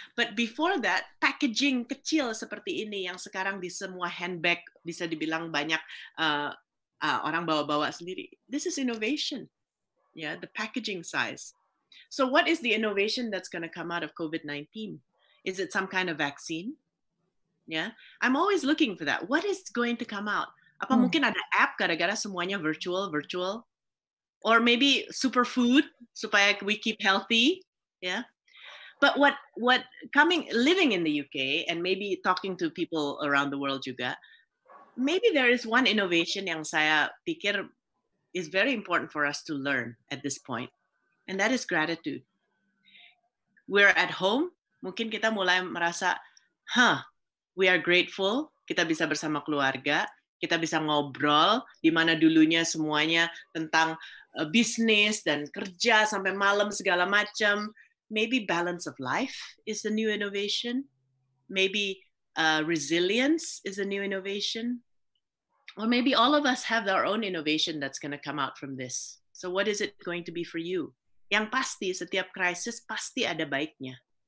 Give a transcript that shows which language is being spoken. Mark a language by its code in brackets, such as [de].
[id] But before that, packaging kecil seperti ini yang sekarang di semua handbag bisa dibilang banyak orang bawa-bawa sendiri. [en] This is innovation, ya, the packaging size. So what is the innovation that's going to come out of COVID-19? Is it some kind of vaccine? Yeah, I'm always looking for that. What is going to come out? [id] Apa mungkin ada app gara-gara semuanya virtual? [en] Or maybe superfood [id] supaya [en] we keep healthy? Yeah. But what living in the UK and maybe talking to people around the world juga, maybe there is one innovation [id] yang saya pikir [en] is very important for us to learn at this point, and that is gratitude. We're at home. [id] Mungkin kita mulai merasa, [en] we are grateful, [id] kita bisa bersama keluarga, kita bisa ngobrol, di mana dulunya semuanya tentang bisnis dan kerja sampai malam segala macam. [en] Maybe balance of life is the new innovation. Maybe resilience is a new innovation. Or maybe all of us have our own innovation that's going to come out from this. So what is it going to be for you? [id] Yang pasti, setiap krisis pasti ada baiknya.